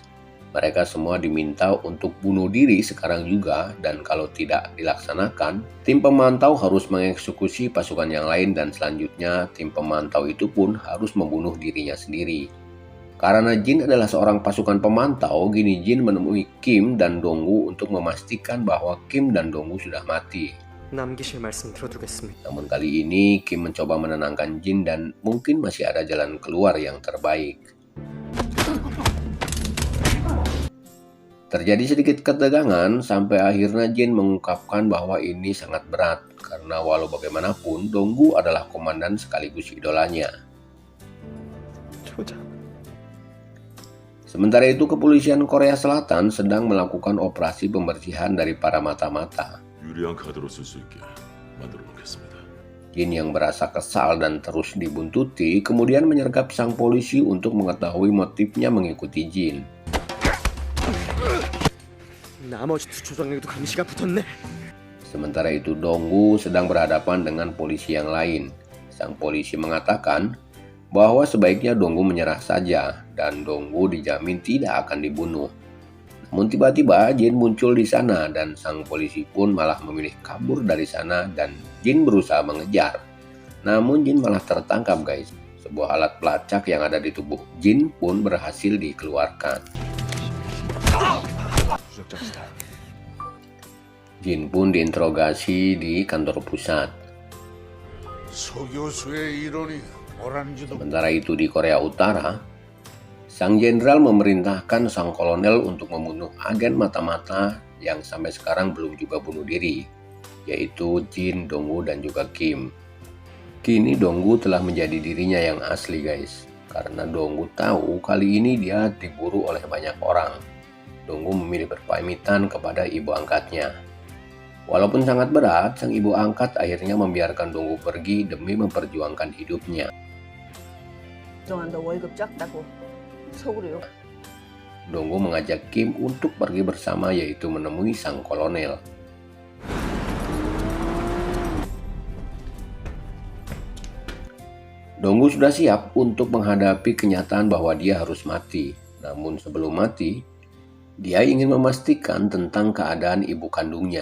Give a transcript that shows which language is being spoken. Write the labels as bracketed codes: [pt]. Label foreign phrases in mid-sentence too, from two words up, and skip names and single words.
[id] Mereka semua diminta untuk bunuh diri sekarang juga, dan kalau tidak dilaksanakan, tim pemantau harus mengeksekusi pasukan yang lain dan selanjutnya tim pemantau itu pun harus membunuh dirinya sendiri. Karena Jin adalah seorang pasukan pemantau, gini Jin menemui Kim dan Donggu untuk memastikan bahwa Kim dan Donggu sudah mati. [ko] 남기실 말씀 들어두겠습니다. [id] Namun kali ini Kim mencoba menenangkan Jin dan mungkin masih ada jalan keluar yang terbaik. Terjadi sedikit ketegangan sampai akhirnya Jin mengungkapkan bahwa ini sangat berat karena walau bagaimanapun Donggu adalah komandan sekaligus idolanya. [ko] 조장. [id] Sementara itu kepolisian Korea Selatan sedang melakukan operasi pembersihan dari para mata-mata. [ko] 유리한 카드로 쓸 수 있게 만들어 놓겠습니다. [id] Jin yang merasa kesal dan terus dibuntuti kemudian menyergap sang polisi untuk mengetahui motifnya mengikuti Jin. [ko] 나머지 두 조장에게도 감시가 붙었네. [id] Sementara itu Donggu sedang berhadapan dengan polisi yang lain. Sang polisi mengatakan bahwa sebaiknya Donggu menyerah saja dan Donggu dijamin tidak akan dibunuh. Namun tiba-tiba Jin muncul di sana dan sang polisi pun malah memilih kabur dari sana dan Jin berusaha mengejar. Namun Jin malah tertangkap, guys. Sebuah alat pelacak yang ada di tubuh Jin pun berhasil dikeluarkan. Jin pun diinterogasi di kantor pusat. [ko] 소 교수의 이론이 옳은지도 [id] Sementara itu di Korea Utara, sang jenderal memerintahkan sang kolonel untuk membunuh agen mata-mata yang sampai sekarang belum juga bunuh diri, yaitu Jin, Donggu, dan juga Kim. Kini Donggu telah menjadi dirinya yang asli guys, karena Donggu tahu kali ini dia diburu oleh banyak orang. Donggu memilih berpamitan kepada ibu angkatnya. Walaupun sangat berat, sang ibu angkat akhirnya membiarkan Donggu pergi demi memperjuangkan hidupnya. [ko] 그동안 너 월급 작다고 속으로 욕. [id] Donggu mengajak Kim untuk pergi bersama, yaitu menemui sang kolonel. Donggu sudah siap untuk menghadapi kenyataan bahwa dia harus mati. Namun sebelum mati, dia ingin memastikan tentang keadaan ibu kandungnya.